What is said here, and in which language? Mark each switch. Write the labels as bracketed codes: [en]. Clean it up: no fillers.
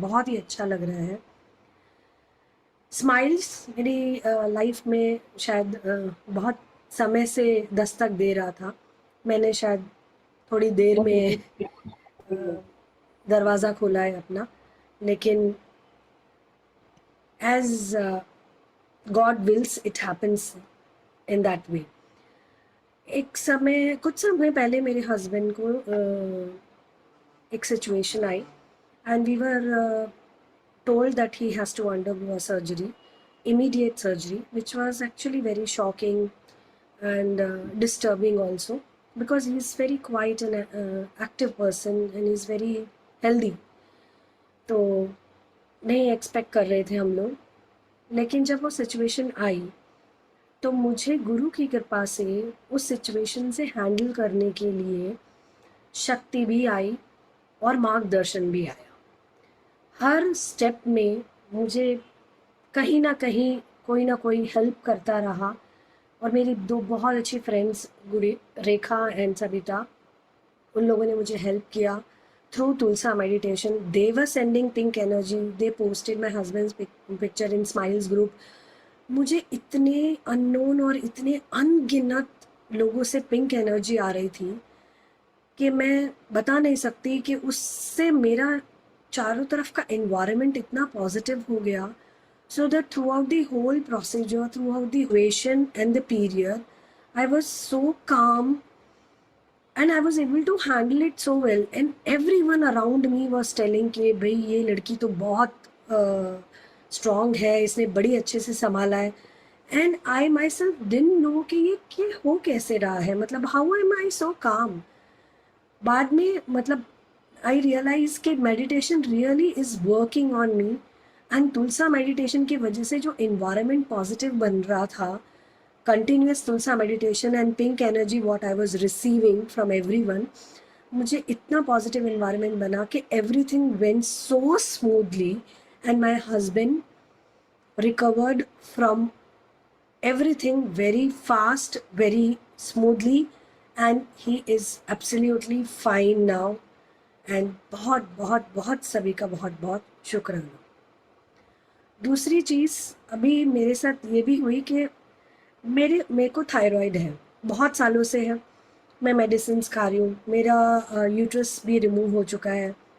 [hi] बहुत ही अच्छा लग रहा है। स्माइल्स मेरी लाइफ में शायद बहुत समय से दस्तक दे रहा था। मैंने शायद थोड़ी देर में दरवाज़ा खोला है अपना, लेकिन [en] as God wills, it happens in that way. [hi] कुछ समय पहले मेरे हस्बैंड को एक situation I [en] and we were told that he has to undergo a surgery, immediate surgery, which was actually very shocking and disturbing also, because he is very quiet and active person and is very healthy. [hi] तो नहीं expect कर रहे थे हम लोग, लेकिन जब वो सिचुएशन आई तो मुझे गुरु की कृपा से उस सिचुएशन से हैंडल करने के लिए शक्ति भी आई और मार्गदर्शन भी आया। हर स्टेप में मुझे कहीं ना कहीं कोई ना कोई हेल्प करता रहा और मेरी 2 बहुत अच्छी फ्रेंड्स रेखा एंड सविता, उन लोगों ने मुझे हेल्प किया [en] through Tulsa meditation. They were sending pink energy. They posted my husband's picture in Smiles group. [hi] मुझे इतने अननोन और इतने अनगिनत लोगों से पिंक एनर्जी आ रही थी कि मैं बता नहीं सकती कि उससे मेरा चारों तरफ का एनवायरनमेंट इतना पॉजिटिव हो गया, [en] so that throughout the whole procedure, throughout the duration and the period, I was so calm and I was able to handle it so well, and everyone around me was telling [hi] कि भाई ये लड़की तो बहुत strong है, इसने बड़ी अच्छे से संभाला है। [en] and I myself didn't know [hi] कि ये हो कैसे रहा है, मतलब [en] How am I so calm. [hi] बाद में मतलब [en] I realize कि meditation really is working on me, and [hi] Tulsa meditation की वजह से जो इन्वायरमेंट पॉजिटिव बन रहा था, [en] continuous Tulsa meditation and pink energy what I was receiving from everyone, [hi] मुझे इतना [en] positive environment [hi] बना कि [en] everything went so smoothly and my husband recovered from everything very fast, very smoothly, and he is absolutely fine now. [hi] and बहुत बहुत बहुत सभी का बहुत बहुत शुक्राना। दूसरी चीज़ अभी मेरे साथ ये भी हुई कि मेरे को थायराइड है, बहुत सालों से है। मैं मेडिसिन खा रही हूँ। मेरा यूट्रस भी रिमूव हो चुका है।